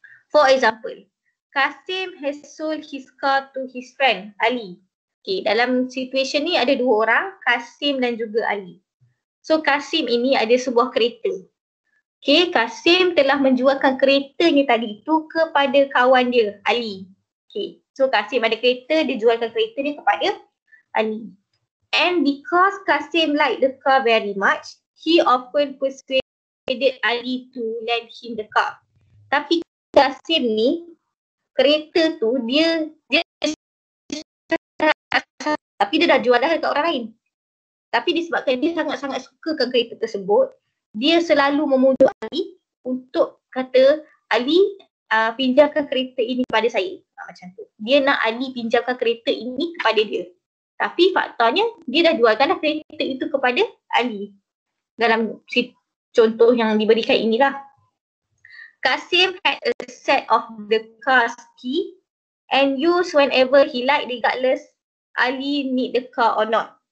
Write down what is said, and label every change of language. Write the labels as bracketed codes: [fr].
[en] For example, Kasim has sold his car to his friend Ali. Okay. [ms] Dalam situasi ni ada dua orang, Kasim dan juga Ali. So Kasim ini ada sebuah kereta. Okay, Kasim telah menjualkan keretanya tadi itu kepada kawan dia, Ali. Okay, so Kasim ada kereta, dia jualkan kereta dia kepada Ali. [en] And because Kasim liked the car very much, he often persuaded Ali to lend him the car. [ms] Tapi Kasim ni, kereta tu dia tapi dia dah jual dah dekat orang lain. Tapi disebabkan dia sangat-sangat sukakan kereta tersebut, dia selalu memujuk Ali untuk kata, Ali pinjamkan kereta ini kepada saya. Macam tu. Dia nak Ali pinjamkan kereta ini kepada dia. Tapi faktanya dia dah jualkan dah kereta itu kepada Ali. Dalam contoh yang diberikan inilah. [en] Kasim had a set of the car's key and used whenever he liked regardless Ali need the car or not.